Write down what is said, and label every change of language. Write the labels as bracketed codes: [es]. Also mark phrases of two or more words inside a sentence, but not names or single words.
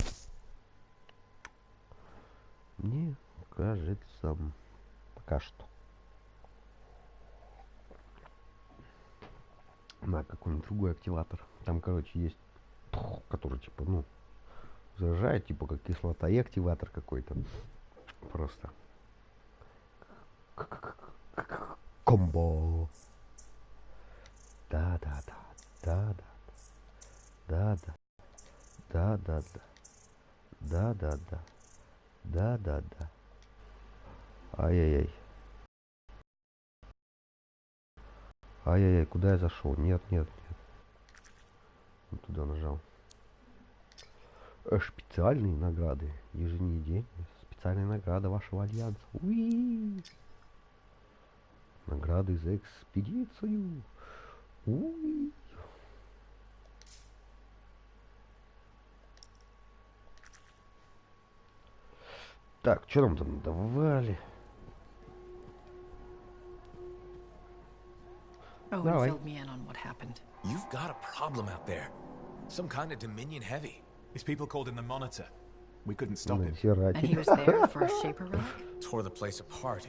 [ru] Мне кажется, пока что. На какой-нибудь другой активатор. Там, короче, есть, который, типа, ну, заражает, типа, как кислота, и активатор какой-то. Просто. Комбо. Да-да-да. Да-да. Да-да. Да-да-да. Да-да-да. Да-да-да. Ай-яй-яй. Ай-яй-яй, куда я зашел? Нет, нет, нет. Вот туда нажал. Специальные награды. Еженедельные. Специальная награда вашего альянса. Уи! Награды за экспедицию. Уи! Так, что нам там давали? [en] Owen filled me in on what happened. You've got a problem out there. Some kind of Dominion heavy. These people called in the Monitor. We couldn't stop him. And he was there for a shaper rack? Tore the place apart.